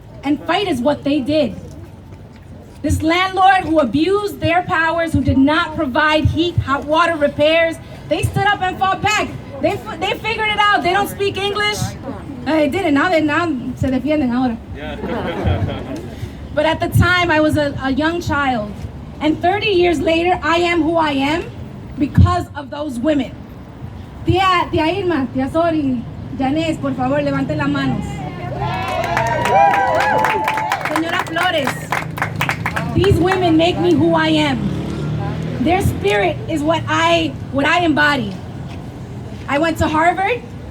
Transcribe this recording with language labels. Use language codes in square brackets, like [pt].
[en] And fight is what they did. This landlord who abused their powers, who did not provide heat, hot water repairs, they stood up and fought back. They figured it out. They don't speak English. They did it. Now [es] se defienden ahora. [en] But at the time, I was a young child. And 30 years later, I am who I am because of those women. [es] Tía Irma, tía Sori, Janés, por favor, levanten las manos. [en] Señora Flores, these women make me who I am. Their spirit is what I embody. I went to Harvard.